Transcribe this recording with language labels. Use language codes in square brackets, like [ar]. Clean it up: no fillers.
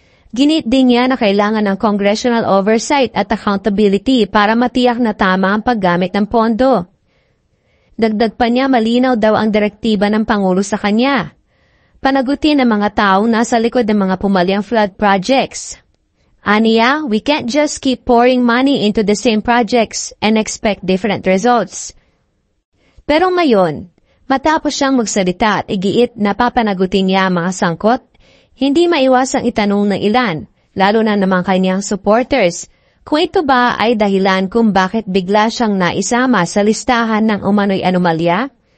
[tl] Ginit din niya na kailangan ng congressional oversight at accountability para matiyak na tama ang paggamit ng pondo. Dagdag pa niya, malinaw daw ang direktiba ng Pangulo sa kanya. Panagutin ang mga taong nasa likod ng mga pumalyang flood projects. [en] Aniya, we can't just keep pouring money into the same projects and expect different results. [tl] Pero ngayon, matapos siyang magsalita at igiit na papanagutin niya ang mga sangkot, hindi maiwasang itanong ng ilan, lalo na naman kanyang supporters, kung ito ba ay dahilan kung bakit bigla siyang naisama sa listahan ng umano'y anomalya?